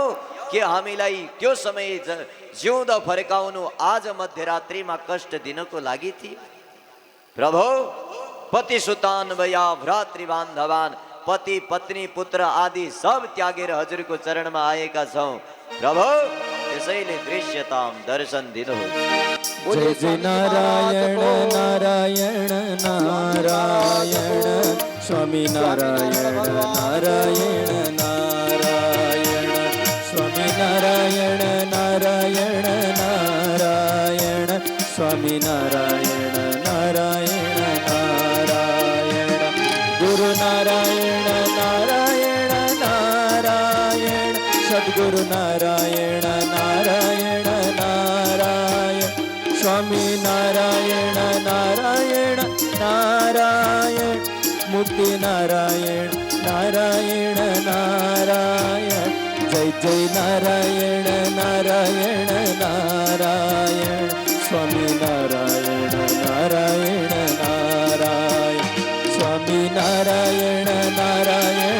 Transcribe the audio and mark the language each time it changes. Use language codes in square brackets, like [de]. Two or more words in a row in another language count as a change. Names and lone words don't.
[ne] के हामीलाई त्यो समय जिउँदो फर्काउनु आज मध्यरात्रिमा कष्ट दिनको लागि थियो? प्रभु [sa] पति सुतान भया भ्रातृ बान्धवान, [ne] पति पत्नी पुत्र आदि सब त्यागेर हजुरको चरणमा आएका छौं। प्रभु त्यसैले दृश्यताम दर्शन दिनुहोस्। जय जय नारायण नारायण नारायण स्वामी नारायण नारायण नारायण स्वामी नारायण नारायण नारायण स्वामी नारायण नारायण नारायण गुरु नारायण नारायण नारायण सद्गुरु नारायण नारायण नारायण स्वामी नारायण नारायण नारायण मुक्ति नारायण नारायण नारायण जय जय नारायण नारायण नारायण स्वामी नारायण नारायण नारायण स्वामी नारायण नारायण